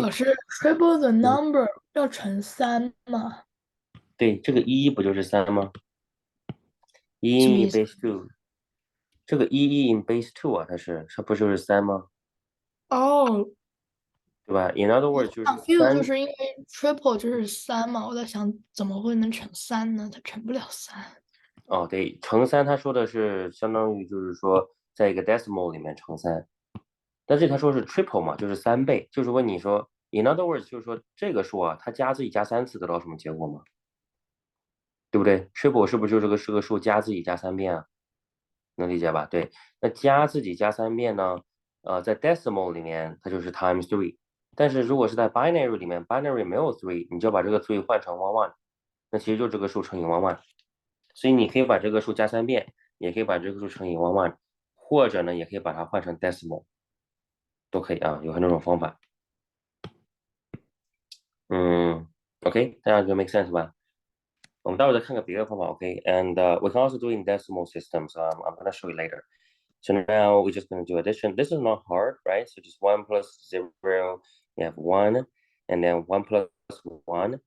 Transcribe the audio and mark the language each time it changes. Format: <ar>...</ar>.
<zh>可是 triple the number 要乘三吗？对，这个一不就是3吗？一 in 什么意思？ base two，这个一 in base two 啊，它不就是3吗？哦，</zh> <en>对吧？In other words，</en> <zh>就是 confuse 就 3。是因为 triple 就是三嘛，我在想怎么会能乘三呢？它乘不了三。哦，对，乘3，他说的是相当于就是说在一个 decimal 里面乘3，但是他说是 triple 嘛，就是3倍，就是问你说</zh> <en>in other words，</en> <zh>就是说这个数啊，它加自己加3次得到什么结果吗？对不对？triple 是不是就是个数加自己加3遍啊？能理解吧？对，那加自己加3遍呢？在 decimal 里面它就是 times three，但是如果是在 binary 里面，binary 没有 three，你就把这个 three 换成 one one，那其实就这个数乘以 one one。所以你可以把这个数加3遍，也可以把这个数乘以 one one，或者呢，也可以把它换成 decimal，都可以啊，有很多种方法。 OK，这样就 make sense 吧？ 我们待会再看个别的方法，OK？</zh> <en>And we can also do in decimal systems. I'm gonna show you later. So now we're just gonna do addition. This is not hard, right? So just 1 plus 0, you have 1, and then 1 plus 1.</en>